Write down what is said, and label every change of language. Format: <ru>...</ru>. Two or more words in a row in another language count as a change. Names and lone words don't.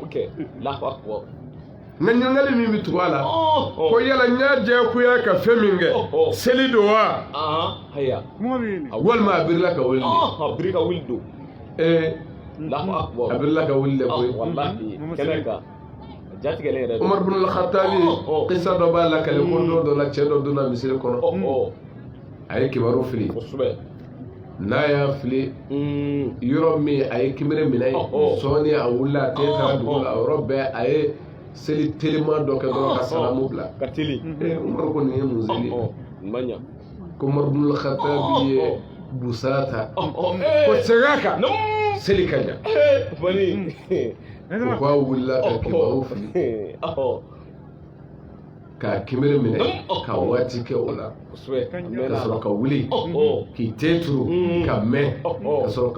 <bm>nka ɲininkali min bɛ tugu a la ko yala n y'a diyagoya ka fɛn min kɛ seli don wa walima a birila ka wuli de a birila ka wuli de koyi Umar bin al-Khattabi kisa dɔ b'a la kale ko don dɔ la cɛ dɔ donna misiri kɔnɔ a ye kibaru fili n'a y'a fili yɔrɔ min a ye kibiri minɛ sɔɔni a wulila a tɛ taara dugu la yɔrɔ bɛɛ a ye seli teliman dɔ kɛ dɔrɔn ka salamu bila Umar ko nin ye mun seli ye ko Umar bin al-Khattabi ye busara ta ko segin a kan seli ka ɲa o k'a wulila ka kibaru fili ka kibiri minɛ ka waati kɛ o la ka sɔrɔ ka wuli k'i te turu ka mɛn ka sɔrɔ ka</bm>